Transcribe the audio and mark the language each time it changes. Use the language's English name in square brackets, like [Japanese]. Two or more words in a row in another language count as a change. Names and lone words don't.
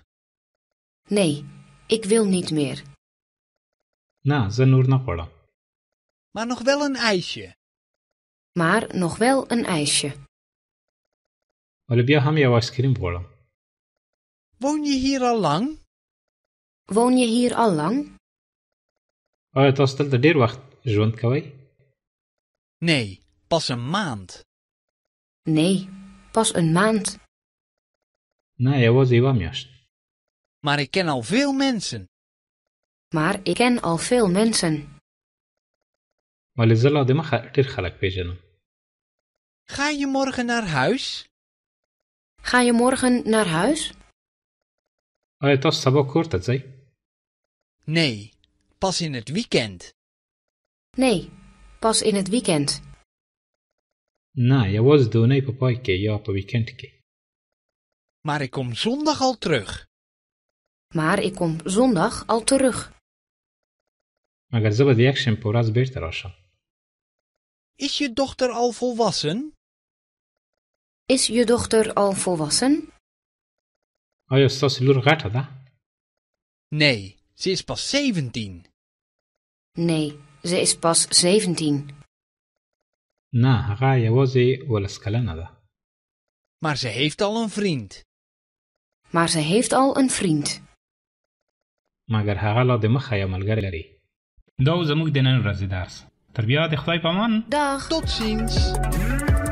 [Dutch] Nee, ik wil niet meer. [Pashto] نه، زه نور نه غواړم. [Dutch] Maar nog wel een ijsje. Maar nog wel een ijsje. [Pashto] ولی بیا هم یو آیسکریم غواړم. [Dutch] Woon je hier al lang? Woon je hier al lang? [Pashto] آیا تاسو دلته ډیر وخت ژوند کوئ؟ [Dutch] Nee, pas een maand. Nee, pas een maand. [Pashto] نه، یوازې یوه میاشت. [Dutch] Maar ik ken al veel mensen. Maar ik ken al veel mensen. [Pashto] ولی زه لا دمخه ډیر خلک پیژنم. [Dutch] Ga je morgen naar huis? Ga je morgen naar huis? [Pashto] آیا تاسو سبا کور ته ځئ؟ [Dutch] Nee, pas in het weekend. Nee, pas in het weekend. [Pashto] نه، یوازې د اونۍ په پای کې یا په ویکند کې. [Dutch] Maar ik kom zondag al terug. Maar ik kom zondag al terug. [Pashto] مګر زه به د یکشنبې په ورځ بیرته راشم. [Dutch] Is je dochter al volwassen? Is je dochter al volwassen? [Pashto] آیا ستاسو لور غټه ده؟ [Dutch] Nee, ze is pas 17. Nee, ze is pas 17. [Pashto] نه، هغه یوازې 12 کلنه ده. [Dutch] Maar ze heeft al een vriend. Maar ze heeft al een vriend. [Pashto] مګر هغه لا دمخه یو ملګری لري. دا و زموږ د نن ورځې درس. تر بیا د خدای په امان. [Dutch] Dag. Tot ziens.